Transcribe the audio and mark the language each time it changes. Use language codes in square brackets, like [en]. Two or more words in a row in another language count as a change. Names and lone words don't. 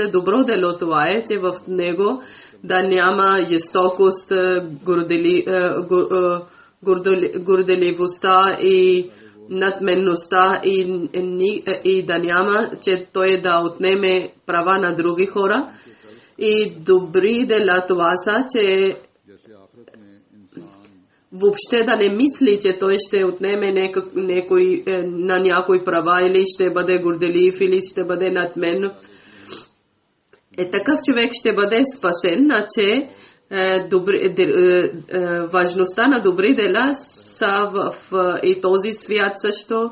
[bg] Добро дело това е, че в него да няма жестокост, горделивостта и надменността и да няма, че той да отнеме права на други хора. И добри дела това са, че [ur] جیسے آخرت میں انسان [bg] въобще да не мисли, че той ще отнеме на някой права или ще бъде горделив или ще бъде надмен. Такъв човек ще бъде спасен, че важността на добри дела са в и този свят също.